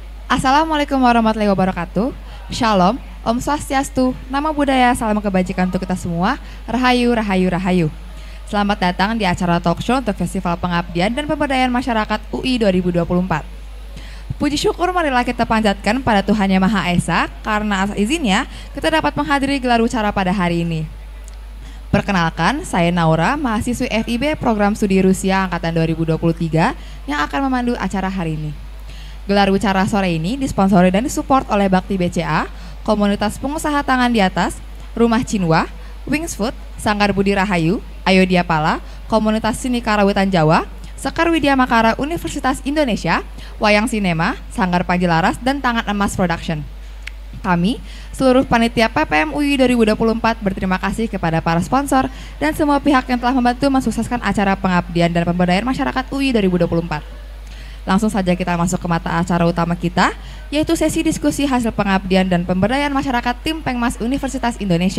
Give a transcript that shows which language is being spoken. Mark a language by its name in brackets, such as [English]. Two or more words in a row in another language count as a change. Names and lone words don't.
[Arabic] السلام عليكم ورحمة الله وبركاته. [Indonesian] Shalom, Om Swastiastu, nama budaya, salam kebajikan untuk kita semua. Rahayu, rahayu, rahayu. Selamat datang di acara [English] talk show [Indonesian] untuk Festival Pengabdian dan Pemberdayaan Masyarakat UI 2024. Puji syukur marilah kita panjatkan pada Tuhan Yang Maha Esa, karena atas izinnya kita dapat menghadiri gelar ucara pada hari ini. Perkenalkan, saya Naura, mahasiswi FIB Program Studi Rusia Angkatan 2023 yang akan memandu acara hari ini. Gelar ucara sore ini disponsori dan disupport oleh Bakti BCA, Komunitas Pengusaha Tangan di Atas, Rumah Cinwa, Wings Food, Sanggar Budi Rahayu, Ayo Diapala, Komunitas Seni Karawitan Jawa, Sekar Widya Makara Universitas Indonesia, Wayang Sinema, Sanggar Panjelaras, dan Tangan Emas Production. Kami, seluruh panitia PPM UI 2024 berterima kasih kepada para sponsor dan semua pihak yang telah membantu mensukseskan acara pengabdian dan pemberdayaan masyarakat UI 2024. Langsung saja kita masuk ke mata acara utama kita, yaitu sesi diskusi hasil pengabdian dan pemberdayaan masyarakat tim Pengmas Universitas Indonesia.